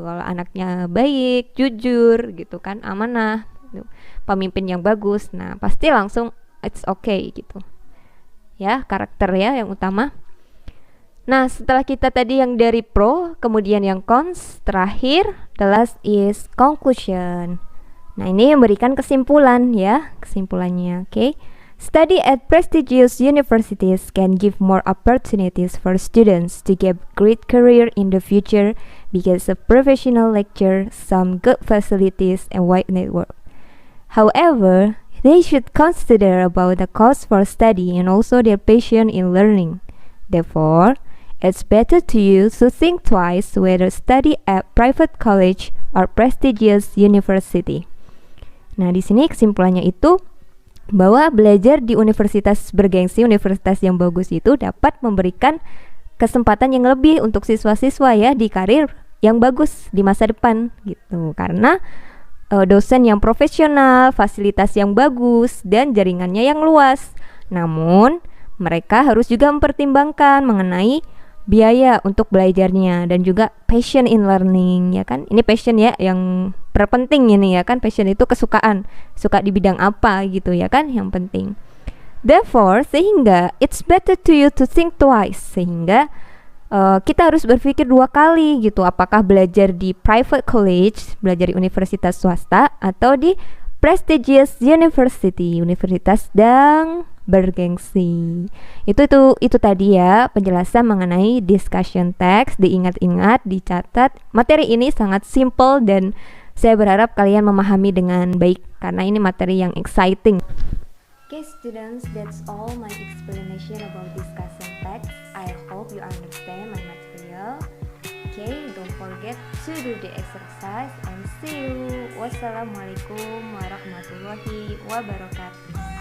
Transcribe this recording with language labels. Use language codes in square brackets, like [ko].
[id] Kalau anaknya baik, jujur gitu kan, amanah, gitu, pemimpin yang bagus, nah pasti langsung [en] it's okay [id] gitu. Ya, karakter ya yang utama. Nah, setelah kita tadi yang dari pro, kemudian yang cons, terakhir [en] the last is conclusion. [id] Nah, ini memberikan kesimpulan ya, kesimpulannya. Okay. [en] Study at prestigious universities can give more opportunities for students to get great career in the future because of professional lecture, some good facilities, and wide network. However, they should consider about the cost for study and also their passion in learning. Therefore, it's better to you to think twice whether study at private college or prestigious university. [id] Nah, di sini kesimpulannya itu bahwa belajar di universitas bergengsi, universitas yang bagus itu dapat memberikan kesempatan yang lebih untuk siswa-siswa ya di karir yang bagus di masa depan gitu. Karena dosen yang profesional, fasilitas yang bagus, dan jaringannya yang luas. Namun, mereka harus juga mempertimbangkan mengenai biaya untuk belajarnya dan juga [en] passion in learning [id] ya kan. Ini passion ya yang terpenting ini ya kan. Passion itu kesukaan, suka di bidang apa gitu ya kan yang penting. [en] Therefore, [id] sehingga [en] it's better to you to think twice. [id] Sehingga kita harus berpikir dua kali gitu, apakah belajar di private college, belajar di universitas swasta atau di prestigious university, universitas yang bergengsi. Itu tadi ya penjelasan mengenai discussion text. Diingat-ingat, dicatat. Materi ini sangat simple dan saya berharap kalian memahami dengan baik karena ini materi yang exciting. [en] Okay students, that's all my explanation about discussion text. I hope you understand my material. Okay, don't forget to do the exercise and see you. [ar] Wassalamualaikum warahmatullahi wabarakatuh.